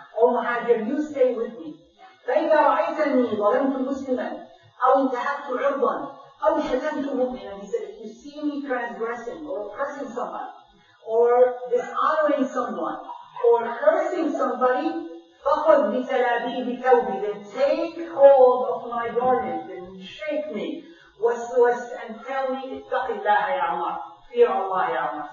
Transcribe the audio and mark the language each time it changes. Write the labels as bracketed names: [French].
[English] O Muhajir, you stay with me. [Arabic] فإذا رأيتني ظلمت مسلما أو انتهكت عرضا أو شتمت مؤمنا. [English] He said, if you see me transgressing or oppressing someone, or dishonoring someone, or cursing somebody, [Arabic] فَخُذْ بِتَلَابِيبِ ثَوْبِ. [English] Then take hold of my garment and shake me, and tell me, [Arabic] اتَّقِ اللَّهَ يَا عُمَرَ. [English] Fear Allah, Ya Umar.